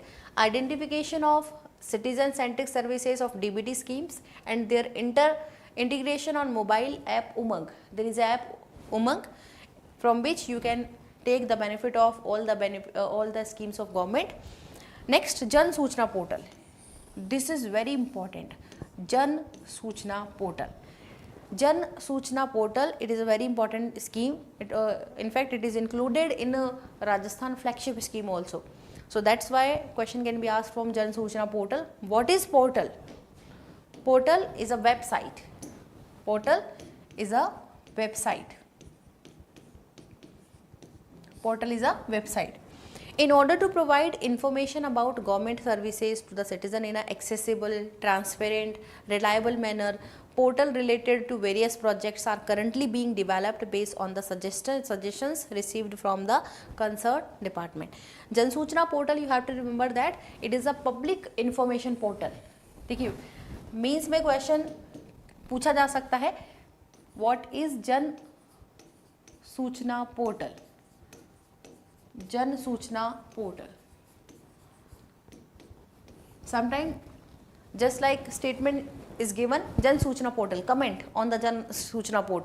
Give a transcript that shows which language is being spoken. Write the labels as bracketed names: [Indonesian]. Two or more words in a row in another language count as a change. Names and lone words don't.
[English] Identification of citizen-centric services of DBT schemes and their integration on mobile app Umang. There is app Umang from which you can take the benefit of all the schemes of government. Next, Jan Suchna portal. This is very important. Jan Suchna portal. Jan Suchna portal, it is a very important scheme. In fact, it is included in a Rajasthan flagship scheme also. So that's why question can be asked from Jan Suchna portal. What is portal? Portal is a website. Portal is a website. Portal is a website. In order to provide information about government services to the citizen in an accessible, transparent, reliable manner, portal related to various projects are currently being developed based on the suggestions received from the concerned department. Jan Suchna portal, you have to remember that it is a public information portal. [Hindi] देखिए, means में question पूछा जा सकता है, [English] what is Jan Suchna portal? Jan Suchna portal. Sometimes just like statement is given, Jan Suchna portal, comment on the Jan Suchna portal.